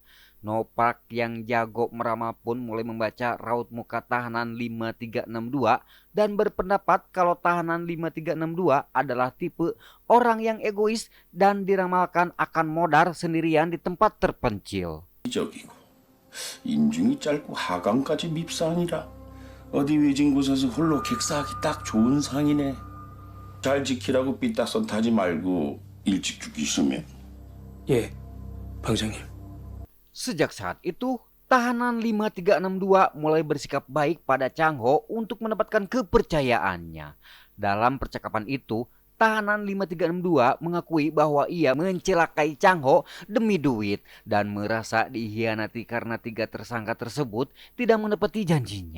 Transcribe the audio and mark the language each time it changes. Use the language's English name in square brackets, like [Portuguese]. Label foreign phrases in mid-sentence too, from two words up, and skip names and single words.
[Indonesian] Nopark yang jago meramal pun mulai membaca raut muka tahanan 5362 dan berpendapat kalau tahanan 5362 adalah tipe orang yang egois dan diramalkan akan modar sendirian di tempat terpencil. [Korean] 적이고 인중이 짧고 하강까지 밉상이라 어디 외진 곳에서 홀로 객사하기 딱 좋은 상이네. 잘 지키라고 삐딱선 타지 말고 일찍 죽이시면. 예, 방장님. [Indonesian] Sejak saat itu, tahanan 5362 mulai bersikap baik pada Chang Ho untuk mendapatkan kepercayaannya. Dalam percakapan itu, tahanan 5362 mengakui bahwa ia mencelakai Chang Ho demi duit dan merasa dikhianati karena 3 tersangka tersebut tidak menepati janjinya.